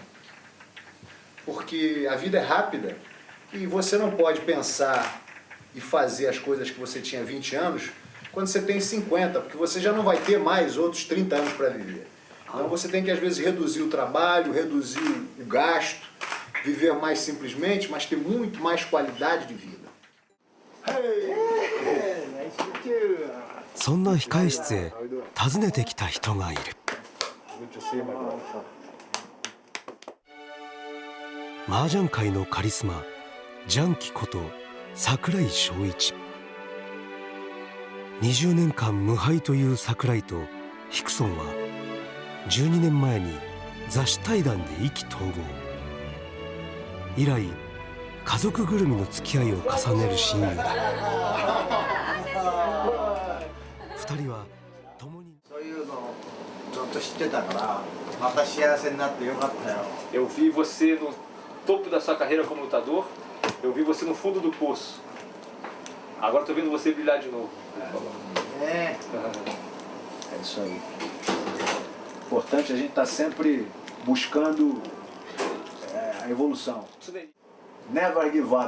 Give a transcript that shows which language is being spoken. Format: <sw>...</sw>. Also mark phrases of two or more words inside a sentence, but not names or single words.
<pt>Porque a vida é rápida e você não pode pensar e fazer as coisas que você tinha 20 anos quando você tem 50, porque você já não vai ter mais outros 30 anos para viver. Então você tem que, às vezes, reduzir o trabalho, reduzir o gasto, viver mais simplesmente, mas ter muito mais qualidade de vida.</pt> <ja>そんな控え室へ訪ねてきた人がいる。麻雀界のカリスマジャンキこと櫻井翔一。20年間無敗という櫻井とヒクソンは12年前に雑誌対談で意気投合。以来家族ぐるみの付き合いを重ねる親友だ。2人は共に。そういうのをずっと知ってたからまた幸せになってよかったよ。</ja> <pt>Eu vi você no topo da sua carreira como lutador, eu vi você no fundo do poço. Agora estou vendo você brilhar de novo.</pt> <ja>ね</ja> <pt>É isso aí. Importante a gente estar sempre buscando a evolução.</pt> <en>Never give up.</en>